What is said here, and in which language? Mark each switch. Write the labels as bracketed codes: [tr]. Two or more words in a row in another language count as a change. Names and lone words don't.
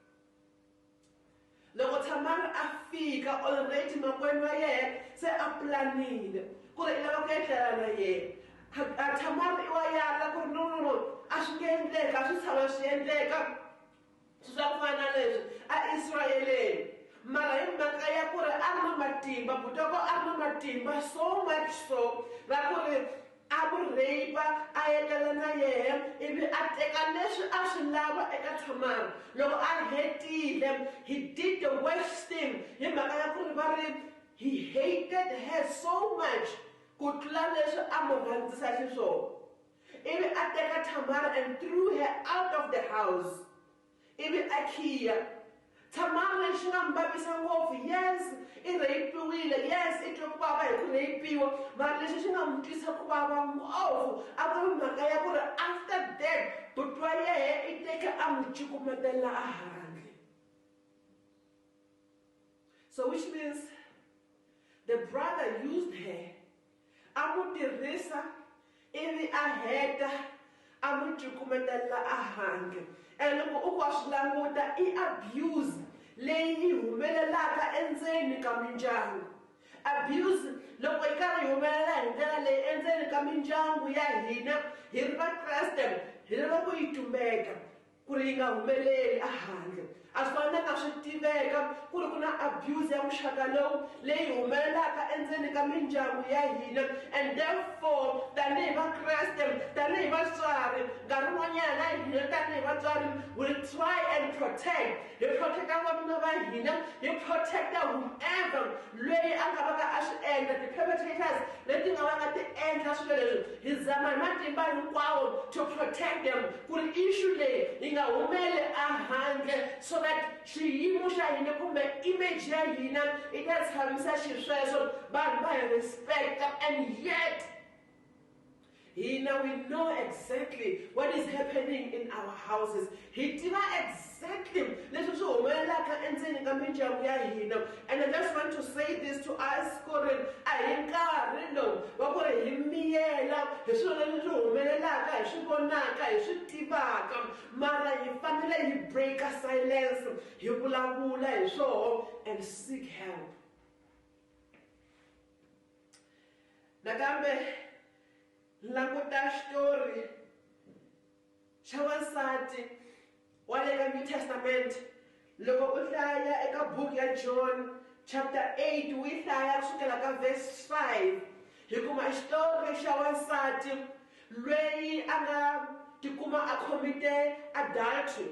[ts] Loko Tamar a fika already makwenu wa yehe se a planile ku ri I lava ku etlela na yehe. Tamar I wa yala ku ri no a swi nge endleki, a swi tshama swi endleka swi swa ku fana na leswi Israeleni. Mara hi mhaka ya ku ri a ri na matimba, butoko a ri na matimba [en] so much [ts] so ra ku ri a mu rape a etlela na yehe ivi a teka leswi a swi lava eka Tamar. Loko a hetile, [en] he did the worst thing [ts] hi mhaka ya ku ri va ri [en] he hated her so much [ts] ku tlula leswi a mu rhandzisa xiswona. Ivi a teka Tamar [en] and threw her out of the house. [ts] Ivi a khiya Tamar lexi nga mi vavisa ngopfu, yes I rapiwile, yes I twe ku vava hi ku rapiwa, mara lexi xi nga mi twisa ku vava ngopfu a ku ri mhaka ya ku ri [en] after that [ts] buti wa yehe I teke a n'wi cukumetela a handle. [en] So which means the brother used her, [ts] a n'wi tirhisa ivi a heta a n'wi cukumetela a handle. And loko u ku swi languta I abuse leyi yi humelelaka endzeni ka mindyangu. Abuse loko yi karhi yi humelela hi ndlela leyi endzeni ka mindyangu ya hina hi ri Vakreste hi lava ku yi tumeka ku ri yi nga humeleli a handle. a swi fanelaka swi tiveka ku ri ku na abuse ya muxaka lowu leyi humelelaka endzeni ka mindyangu ya hina, [en] and therefore [ts] tanihi vakreste, tanihi vatswari, nkarhi wun'wanyana hina tanihi vatswari [en] will try and protect, [ts] hi protecta vanuna va hina, hi protecta whomever loyi a nga va ka a swi endla, ti-perpetrators leti nga va nga ti endla swilo leswi, hi zama hi matimba hinkwawo [en] to protect them [ts] ku ri issue leyi yi nga humeli ehandle, [en] so that [ts] xiyimo xa hina kumbe image ya hina yi ta tshamisa xisweswo, vanhu va hi respecta, [en] and yet hina we know exactly what is happening in our houses. [ts] Hi tiva exactly leswi swi humelelaka endzeni ka mindyangu ya hina, [en] and I just want to say this to us [ts] ku ri a hi nkarhi lowu wa ku ri hi miyela hi swilo leswi swi humelelaka, hi swi vonaka, hi swi tivaka, mara hi fanele hi [en] break silence, [ts] hi vulavula hi swoho [en] and seek help. [ts] Nakambe languta xitori xa wansati wa le ka New Testament. Loko u hlaya eka book ya John chapter 8 u yi hlaya kusukela ka verse 5, hi kuma xitori xa wansati loyi a nga tikuma a [en] commite adultery.